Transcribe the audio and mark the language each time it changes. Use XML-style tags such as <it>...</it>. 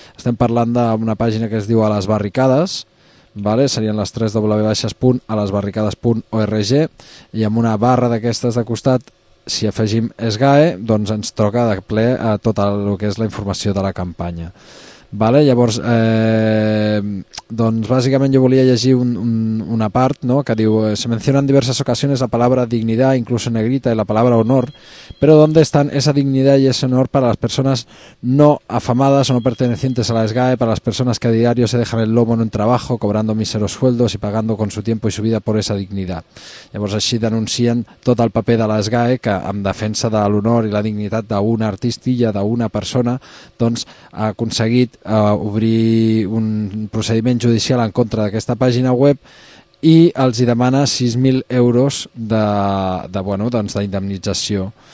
<ca>Estem parlant d'una pàgina que es diu A les Barricades, vale? Serien les 3w.alesbarricades.org, i amb una barra d'aquestes de costat, si afegim SGAE, doncs ens troca de ple a tot el que és la informació de la campanya. Vale? Llavors, doncs bàsicament jo volia llegir una part, no?, que diu:</ca> <es>se menciona en diverses ocasiones la palabra dignidad, incluso negrita, y la palabra honor, pero ¿dónde están esa dignidad y ese honor para las personas no afamadas o no pertenecientes a la SGAE, para las personas que a diario se dejan el lomo en un trabajo cobrando míseros sueldos y pagando con su tiempo y su vida por esa dignidad?</es> <ca>Llavors així denuncien tot el paper de la SGAE, que en defensa de l'honor i la dignitat d'una artistilla, d'una persona, doncs ha aconseguit obrir un procediment judicial en contra d'aquesta pàgina web, i els hi demana 6.000 euros d'indemnització.</ca>